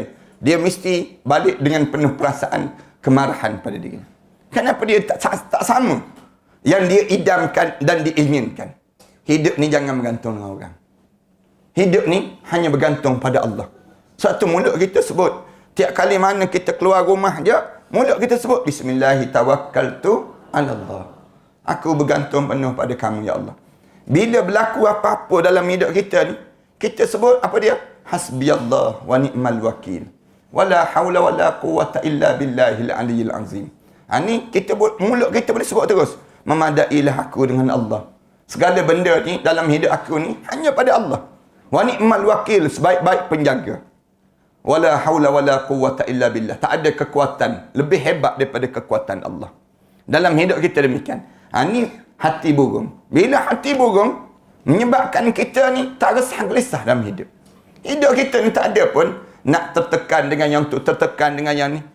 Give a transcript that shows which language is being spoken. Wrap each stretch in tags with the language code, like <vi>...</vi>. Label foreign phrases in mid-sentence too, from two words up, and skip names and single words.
<ms>Dia mesti balik dengan penuh perasaan kemarahan pada diri. Kenapa dia tak sama yang dia idamkan dan diinginkan? Hidup ni jangan bergantung dengan orang. Hidup ni hanya bergantung pada Allah. Satu mulut kita sebut, tiap kali mana kita keluar rumah je, mulut kita sebut</ms> <ar>بسم الله توكلت على الله.</ar> <ms>Aku bergantung penuh pada kamu</ms> <ar>يا الله.</ar> <ms>Bila berlaku apa-apa dalam hidup kita ni, kita sebut apa dia?</ms> <ar>حسبي الله ونعم الوكيل. ولا حول ولا قوة إلا بالله العلي العظيم.</ar> <ms>Ni kita mulut kita boleh sebut terus. Memadailah aku dengan Allah. Segala benda ni dalam hidup aku ni hanya pada Allah.</ms> <ar>ونعم الوكيل,</ar> <ms>sebaik-baik penjaga.</ms> <ar>ولا حول ولا قوة إلا بالله.</ar> <ms>Tak ada kekuatan lebih hebat daripada kekuatan Allah. Dalam hidup kita demikian. Ni hati burung. Bila hati burung menyebabkan kita ni tak resah gelisah dalam hidup. Hidup kita ni tak ada pun nak tertekan dengan yang tu, tertekan dengan yang ni.</ms>